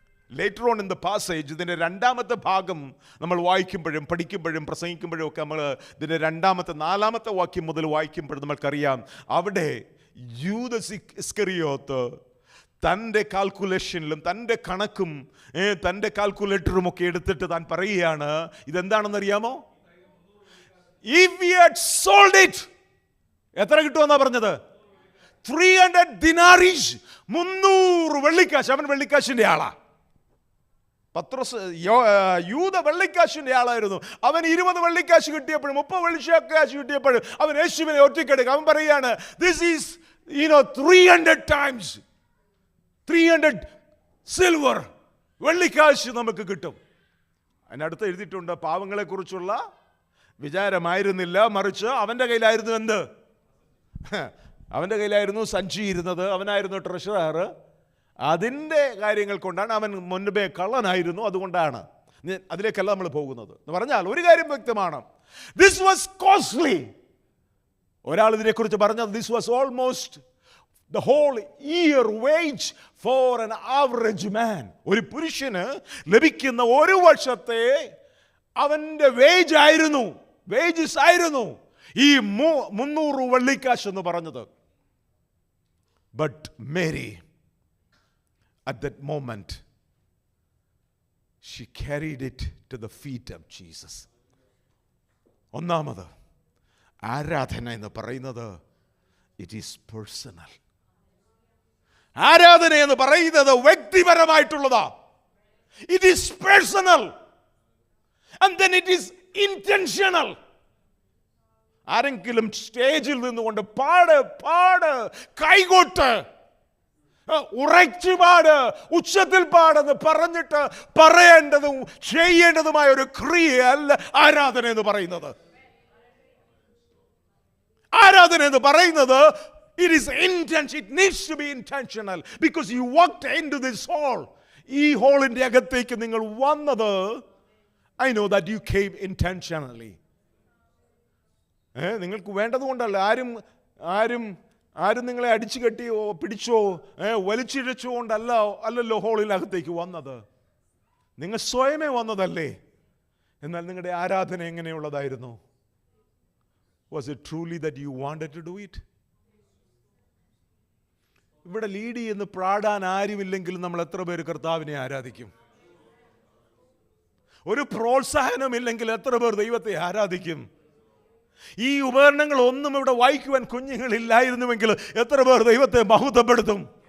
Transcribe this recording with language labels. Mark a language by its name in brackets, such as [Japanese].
[English] Later on in the passage, [Malayalam] ഇതിൻ്റെ 2ാമത്തെ ഭാഗം നമ്മൾ വായിക്കുമ്പോഴും പഠിക്കുമ്പോഴും പ്രസംഗിക്കുമ്പോഴും ഒക്കെ നമ്മൾ ഇതിൻ്റെ 2ാമത്തെ 4ാമത്തെ വാക്യം മുതൽ വായിക്കുമ്പോഴും നമ്മൾക്കറിയാം, അവിടെ യൂദാസ് ഇസ്കറിയോത്ത് തൻ്റെ കാൽക്കുലേഷനിലും തൻ്റെ കണക്കും തൻ്റെ കാൽക്കുലേറ്ററും ഒക്കെ എടുത്തിട്ട് താൻ പറയുകയാണ്, ഇതെന്താണെന്നറിയാമോ? [English] If we had sold it, [Malayalam] എത്ര കിട്ടുമെന്നാ പറഞ്ഞത്? 300 ദിനാരീസ്, 300 വെള്ളിക്കാശ്. അവൻ വെള്ളിക്കാശിൻ്റെ ആളാ. പത്രോസ് യൂദ വെള്ളിക്കാശിൻ്റെ ആളായിരുന്നു. അവൻ 20 വെള്ളിക്കാശ് കിട്ടിയപ്പോഴും 30 വെള്ളിക്കാശ് കിട്ടിയപ്പോഴും അവൻ യേശുവിനെ ഒറ്റയ്ക്കെടുക്കുക. അവൻ പറയാണ്, [English] this is 300 times 300 silver [Malayalam] വെള്ളിക്കാശ് നമുക്ക് കിട്ടും. അതിനടുത്ത് എഴുതിയിട്ടുണ്ട്, പാവങ്ങളെക്കുറിച്ചുള്ള വിചാരമായിരുന്നില്ല, മറിച്ച് അവൻ്റെ കയ്യിലായിരുന്നു എന്ത്? അവൻ്റെ കയ്യിലായിരുന്നു സഞ്ചി ഇരുന്നത്, അവനായിരുന്നു ട്രഷറർ. അതിൻ്റെ കാര്യങ്ങൾ കൊണ്ടാണ്, അവൻ മുൻപേ കള്ളനായിരുന്നു, അതുകൊണ്ടാണ്. അതിലേക്കല്ല നമ്മൾ പോകുന്നത്. എന്ന് പറഞ്ഞാൽ ഒരു കാര്യം വ്യക്തമാണ്, [English] This was costly. [Malayalam] ഒരാൾ ഇതിനെക്കുറിച്ച് പറഞ്ഞത്, [English] This was almost the whole year wage for an average man. [Malayalam] ഒരു പുരുഷന് ലഭിക്കുന്ന ഒരു വർഷത്തെ അവൻ്റെ വേജസ് ആയിരുന്നു ഈ 300 വെള്ളിക്കാശ് എന്ന് പറഞ്ഞത്. [English] But Mary, at that moment, she carried it to the feet of Jesus. [Malayalam] ഒന്നാമത് ആരാധന എന്ന് പറയുന്നത്, [English] it is personal. [Malayalam] ആരാധന എന്ന് പറയുന്നത് വ്യക്തിപരമായിട്ടുള്ളതാ. [English] It is personal and then it is intentional. [Malayalam] ആരെങ്കിലും സ്റ്റേജിൽ നിന്നുകൊണ്ട് പാട് കൈകൊട്ട് ഉറച്ചു പാട് ഉച്ചത്തിൽ പാടെന്ന് പറഞ്ഞിട്ട് പറയേണ്ടതും ചെയ്യേണ്ടതുമായ ഒരു ക്രിയയല്ല ആരാധന എന്ന് പറയുന്നത്. ആരാധന എന്ന് പറയുന്നത് [English] it is intentional. It needs to be intentional because you walked into this hall. [Malayalam] ഈ ഹോളിൻ്റെ അകത്തേക്ക് നിങ്ങൾ വന്നത്, [English] I know that you came intentionally. [Malayalam] നിങ്ങൾക്ക് വേണ്ടതുകൊണ്ടല്ല. ആരും നിങ്ങളെ അടിച്ചു കെട്ടിയോ പിടിച്ചോ വലിച്ചിഴച്ചോ അല്ലല്ലോ ഹോളിനകത്തേക്ക് വന്നത്. നിങ്ങൾ സ്വയമേ വന്നതല്ലേ. എന്നാൽ നിങ്ങളുടെ ആരാധന എങ്ങനെയുള്ളതായിരുന്നു? [English] Was it truly that you wanted to do it? [Malayalam] ഇവിടെ ലീഡ് ചെയ്യുന്ന പ്രാടാൻ ആരുമില്ലെങ്കിലും നമ്മൾ എത്ര പേര് കർത്താവിനെ ആരാധിക്കും? ഒരു പ്രോത്സാഹനമില്ലെങ്കിൽ എത്ര പേർ ദൈവത്തെ ആരാധിക്കും? ഈ ഉപകരണങ്ങൾ ഒന്നും ഇവിടെ വായിക്കുവാൻ കുഞ്ഞുങ്ങളില്ലായിരുന്നുവെങ്കിൽ എത്ര പേർ ദൈവത്തെ മഹത്വപ്പെടുത്തും?